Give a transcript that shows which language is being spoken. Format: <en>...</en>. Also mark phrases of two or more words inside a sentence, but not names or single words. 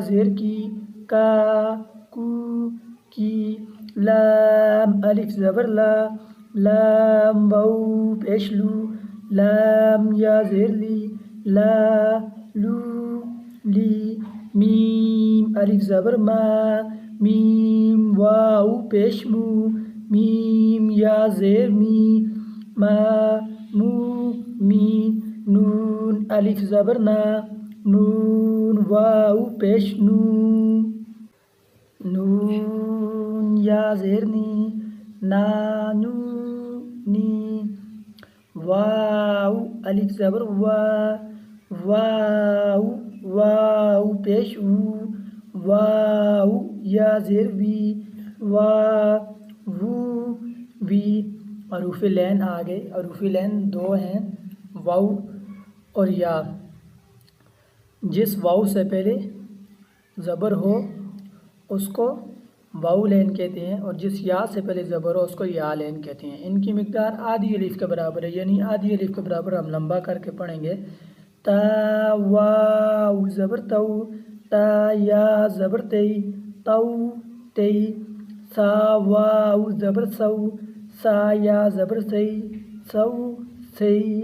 <ur>زیر کی کا کو کی لام الف زبر لا لام واو پیش لو لام یا زیر لی لا لو لی میم الف زبر ما میم واو پیش مو میم یا زیر می ما مو می نون الف زبر نا نون واو پیش نو نون یا زیر نی نا نو نی واو الف زبر وا واو واو پیش و واو یا زیر وی وا وو وی حروف لین آگے حروف لین دو ہیں واو اور یا جس واو سے پہلے زبر ہو اس کو واو لین کہتے ہیں اور جس یا سے پہلے زبر ہو اس کو یا لین کہتے ہیں ان کی مقدار آدھی الف کے برابر ہے یعنی آدھی الف کے برابر ہم لمبا کر کے پڑھیں گے تا واو زبر تو تا یا زبر تی تو تی سا واو زبر سو سا یا زبر سی سو سی</ur>